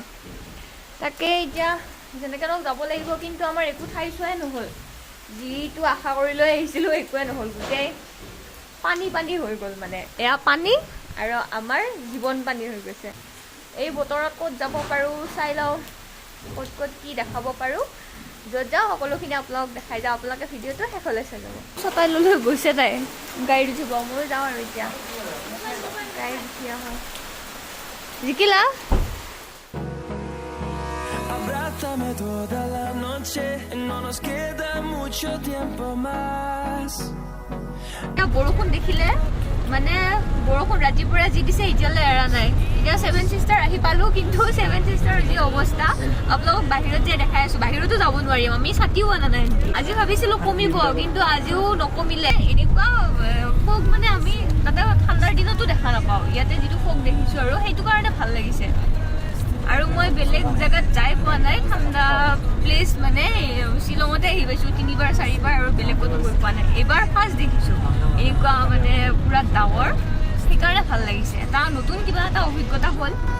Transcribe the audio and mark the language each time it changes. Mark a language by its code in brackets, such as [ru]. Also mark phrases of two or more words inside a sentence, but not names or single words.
[as] তাকে এতিয়া যেনেকৈ নহওক যাব লাগিব কিন্তু আমাৰ একো ঠাই চোৱাই নহ'ল যিটো আশা কৰি লৈ আহিছিলোঁ একোৱে নহ'ল গোটেই পানী হৈ গ'ল মানে এয়া পানী আৰু আমাৰ জীৱন পানী হৈ গৈছে এই বতৰত ক'ত যাব পাৰোঁ চাই লওঁ ক'ত কি দেখাব পাৰোঁ য'ত যাওঁ সকলোখিনি আপোনালোক দেখাই যাওঁ আপোনালোকে ভিডিঅ'টো শেষলৈ চাই যাব চপাই লৈ গৈছে তাই গাড়ীত উঠিব ময়ো যাওঁ আৰু এতিয়া গাড়ীত উঠি আহোঁ জিকিলা [es] Abrázame toda la noche, no nos queda mucho tiempo más. [as] বৰষুণ দেখিলে মানে বৰষুণ ৰাতিপুৱা যি দিছে এতিয়ালৈ এৰা নাই এতিয়া 7 চিষ্টাৰ আহি পালোঁ কিন্তু 7 চিষ্টাৰৰ যি অৱস্থা আপোনালোকক বাহিৰত যে দেখাই আছোঁ বাহিৰতো যাব নোৱাৰিম আমি ছাতিও অনা নাই আজি ভাবিছিলোঁ কমিব কিন্তু আজিও নকমিলে এনেকুৱা ফগ মানে আমি তাতে ঠাণ্ডাৰ দিনতো দেখা নাপাওঁ ইয়াতে যিটো ফগ দেখিছোঁ আৰু সেইটো কাৰণে ভাল লাগিছে আৰু মই বেলেগ জেগাত যাই পোৱা নাই ঠাণ্ডা প্লেচ মানে শ্বিলঙতে আহি পাইছোঁ 3বাৰ 4বাৰ আৰু বেলেগ ক'তো গৈ পোৱা নাই এইবাৰ ফাৰ্ষ্ট দেখিছোঁ এনেকুৱা মানে পুৰা ডাৱৰ সেইকাৰণে ভাল লাগিছে এটা নতুন কিবা এটা অভিজ্ঞতা হ'ল